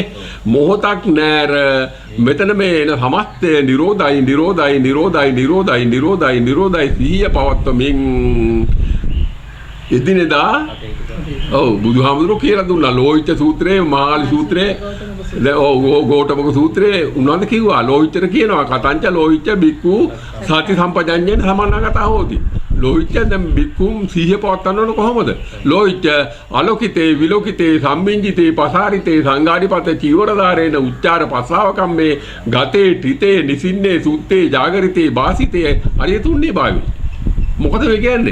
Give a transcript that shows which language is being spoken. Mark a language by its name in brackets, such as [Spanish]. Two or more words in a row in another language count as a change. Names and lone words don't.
[Sinhala] මොහොතක් නෑර මෙතන මේ එන සමස්තය නිරෝධයි සිහිය පවත්වමින් එදිනෙදා ඔව් බුදුහාමුදුරුවෝ කියලා දුන්නා ලෝහිත සූත්‍රයේ මහාලි සූත්‍රයේ ගෝඨපක සූත්‍රයේ උන්වහන්සේ කිව්වා ලෝහිතට කියනවා [Pali] කතංච ලෝහිත බික්කු සති සම්පජඤ්ඤේන සමන්නගතා හෝති. [Sinhala] ලෝහිත දැන් බික්කුම් සිහිය පවත්වන්න ඕන කොහොමද? [Pali] ලෝහිත අලෝකිතේ විලෝකිතේ සම්මිංජිතේ පසාරිතේ සංඝාරිපත චීවරදාරේන උච්චාර පස්සාවකම්මේ ගතේ ඨිතේ නිසින්නේ සුත්තේ ජාගරිතේ වාසිතේ හරිය තුන්නේ භාවි. [Sinhala] මොකද මේ කියන්නේ?